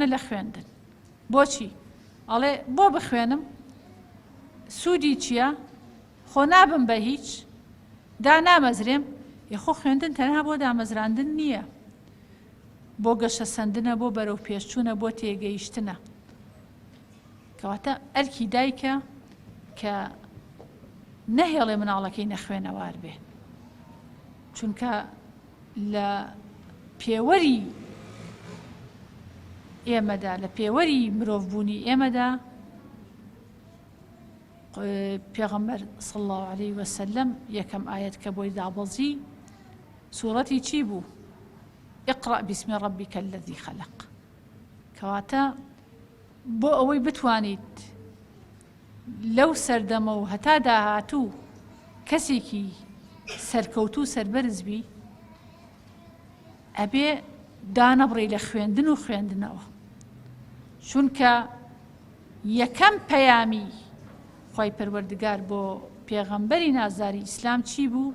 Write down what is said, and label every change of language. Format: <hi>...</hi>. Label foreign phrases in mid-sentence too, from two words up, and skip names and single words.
<ckb>لە خوێندن بۆچی ئەڵێ بۆ بخوێنم سوودی چییە خۆ نابم بە هیچ دا نامەزرێم یخۆ خوێندن تەنها بۆ دامەزراندن نییە بۆ گەشە سەندنە بۆ بەرەو پێشچوونە بۆ تێگەیشتنە کەواتە ئەرکی دایکە کە نەهێڵێ مناڵەکەی نەخوێنەوار بێ، چونکە لە پێوەری ئێمەدا، لە پێوەری مرۆڤبوونی ئێمەدا پێغەمبەر</ckb> <ar>صلی الله عليه وسلم</ar> <ckb>یەکەم ئایەت کە بۆی دابەزی سوورەتی چی بوو؟</ckb> <ar>اقرأ باسم ربك الذي خلق.</ar> <ckb>کەواتە بۆ ئەوەی بتوانیت لەو سەردەمە و هەتا داهاتوو کەسێکی سەرکەوتوو سەربەرز بی، ئەبێ دانەبڕی لە خوێندن و خوێندنەوە، چونکە یەکەم پەیامی خۆی پەروەردگار بۆ پێغەمبەری نازداری ئیسلام چی بوو؟</ckb>